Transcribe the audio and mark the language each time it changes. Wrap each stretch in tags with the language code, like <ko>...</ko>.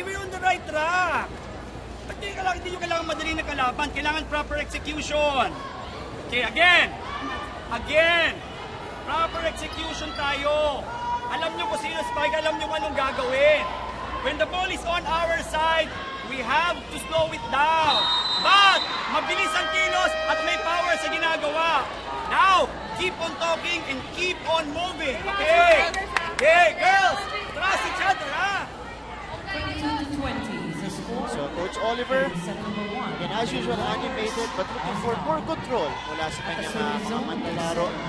<en>We're on the right track.</en> <tl>At hindi nyo kailangan madali na kalaban. Kailangan</tl> <en>proper execution. Okay, again.</en> <tl>Proper execution tayo. Alam nyo kung sino spike, alam nyo kung anong gagawin.</tl> <en>When the ball is on our side, we have to slow it down.</en> <tl>But, mabilis ang kilos at may power sa ginagawa.</tl> <en>Now, keep on talking and keep on moving. Okay? Okay, girls, trust each other, ha? 22-20 is the score. So, Coach Oliver, Set number 1. again, as usual, animated but looking for more control</en> <tl>mula sa kanyang mga manlalaro.</tl>